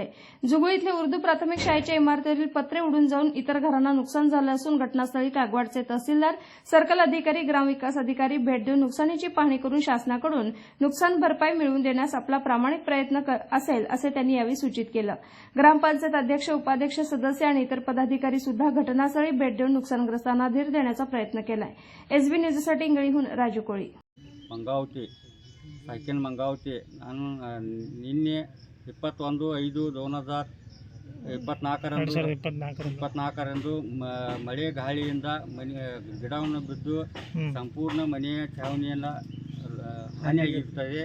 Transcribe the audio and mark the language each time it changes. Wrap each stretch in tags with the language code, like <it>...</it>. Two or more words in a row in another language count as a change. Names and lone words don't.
<mr>जुगुळ इथले उर्दू प्राथमिक शाळेच्या इमारतीवरील पत्रे उडून जाऊन इतर घरांना नुकसान झालं असून घटनास्थळी कागवाडचे तहसीलदार, सर्कल अधिकारी, ग्रामविकास अधिकारी भेट देऊन नुकसानीची पाहणी करून शासनाकडून नुकसान भरपाई मिळवून देण्यास आपला प्रामाणिक प्रयत्न असेल असे त्यांनी यावेळी सूचित केलं. ग्रामपंचायत अध्यक्ष, उपाध्यक्ष, सदस्य आणि इतर पदाधिकारी सुद्धा घटनास्थळी भेट देऊन नुकसानग्रस्तांना धीर देण्याचा प्रयत्न केलाय. एसबी न्यूजसाठी इंगळीहून राजू कोळी.</mr> <kn>ಮಂಗಾವತಿ ಸೈಕೆಲ್ ಮಂಗಾವತಿ ನಾನು ನಿನ್ನೆ 21/5/2024ರಂದು ಮಳೆ ಗಾಳಿಯಿಂದ ಮನೆ ಗಿಡವನ್ನು ಬಿದ್ದು ಸಂಪೂರ್ಣ ಮನೆಯ ಛಾವಣಿಯನ್ನು ಹಾನಿಯಾಗಿರುತ್ತದೆ.</kn>